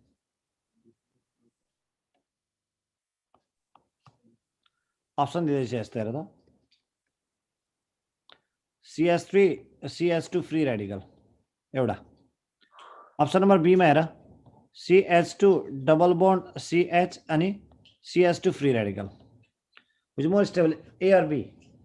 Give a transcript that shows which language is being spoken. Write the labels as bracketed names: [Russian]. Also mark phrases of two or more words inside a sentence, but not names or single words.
[Nepali] अप्सन दिँदैछ यस्तो हेर त, CH3 CH2 [English] free radical [Nepali] एउटा। अप्सन नम्बर बी मा हेर CH2 [English] double bond [Nepali] CH अनि CH2 [English] free radical. Which more stable, A और बी?